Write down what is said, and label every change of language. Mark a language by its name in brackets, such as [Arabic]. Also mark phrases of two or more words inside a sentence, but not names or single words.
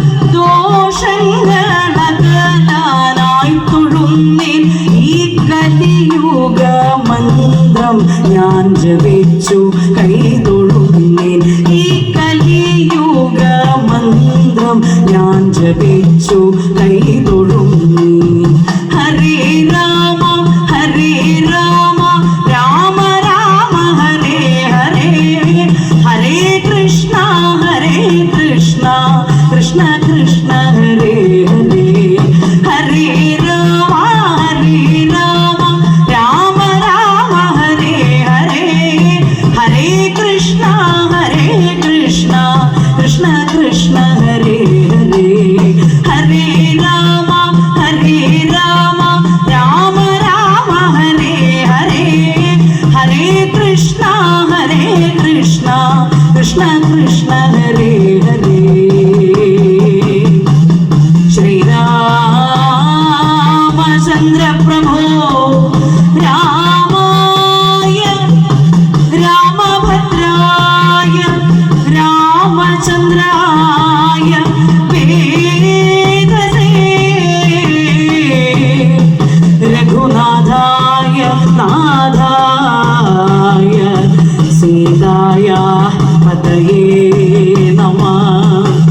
[Malayalam] ദോഷങ്ങളകലാനായി തൊഴുന്നേൻ ഈ കലിയുഗ മന്ത്രം ഞാൻ ജപിച്ചു കൈതൊഴുന്നേൻ ഈ കലിയുഗ മന്ത്രം ഞാൻ ജപിച്ചു കൈതൊഴുന്നേൻ [Sanskrit] हरे राम हरे राम राम राम हरे हरे हरे कृष्ण कृष्ण कृष्ण हरे हरे हरे राम राम राम हरे हरे हरे कृष्ण कृष्ण कृष्ण हरे हरे हरे राम राम राम हरे हरे हरे कृष्ण कृष्ण कृष्ण हरे हरे श्रीरामचन्द्र प्रभो रामाय रामभद्राय रामचन्द्राय वेदसे रघुनाथाय नाथाय सीताय पतये नमः